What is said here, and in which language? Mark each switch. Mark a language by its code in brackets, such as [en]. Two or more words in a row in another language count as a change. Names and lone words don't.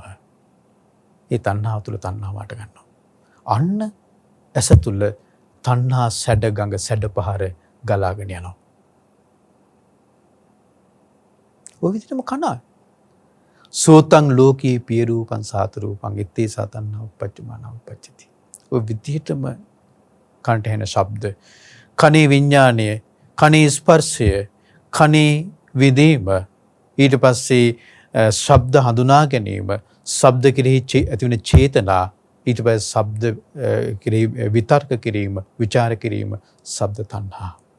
[si] ඒ තණ්හාව තුල තණ්හාව හට ගන්නවා. අන්න ඇස තුල තණ්හා සැඩ ගඟ සැඩ පහර ගලාගෙන යනවා. ඔය විදිහටම කනවා. [pi] සෝතං ලෝකේ පිය රූපං සාත රූපං එත්තේ සතන්නා uppajjamaana uppajjati. [si] ඔය විදිහටම කන්ට එන ශබ්ද, කනේ විඥාණය, කනේ ස්පර්ශය, කනේ විදීම, ඊට පස්සේ ශබ්ද හඳුනා ගැනීම, ශබ්ද කෙරෙහි ඇතිවන චේතනා, ඊට පස්සේ ශබ්ද කෙරෙහි විතර්ක කිරීම, විචාර කිරීම, ශබ්ද තණ්හා.